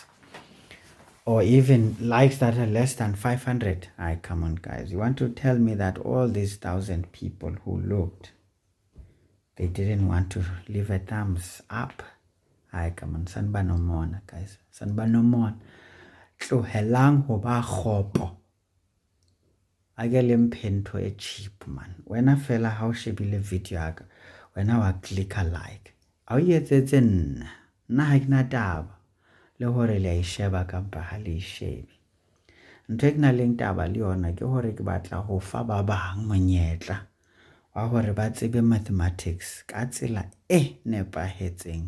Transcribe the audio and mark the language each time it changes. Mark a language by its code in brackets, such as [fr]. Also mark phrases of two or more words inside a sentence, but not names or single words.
[en] Or even likes that are less than 500. Come on, guys. You want to tell me that all these 1,000 people who looked, they didn't want to leave a thumbs up? Come on. Sanba no more, guys. Sanba no more. [st] Tlohelang ho ba kgopo. A ke le mphento e cheap, man. Wena fela ha o shebile video ya ka, wena wa click a like. A o etsetse nna ha ke na taba le hore le a isheba kampa ha le ishebi. Ntho e ke na leng taba le yona ke hore ke batla ho fa ba bang monyetla wa hore ba tsebe mathematics ka tsela e nepahetseng.